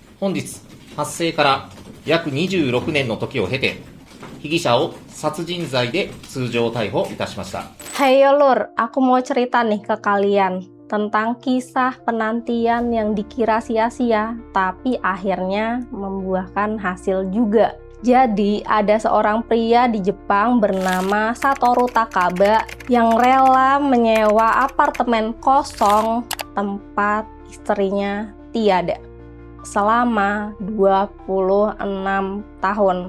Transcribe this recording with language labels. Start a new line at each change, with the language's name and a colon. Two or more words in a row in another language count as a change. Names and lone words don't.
Japanese: 本日発生から約26年の時を経て、被疑者を殺人罪で通常逮捕いたしました。
Indonesian: Hey Lur, aku mau cerita nih ke kalian tentang kisah penantian yang dikira sia-sia, tapi akhirnya membuahkan hasil juga. Jadi, ada seorang pria di Jepang bernama Satoru Takaba yang rela menyewa apartemen kosong tempat istrinya tiada selama 26 tahun.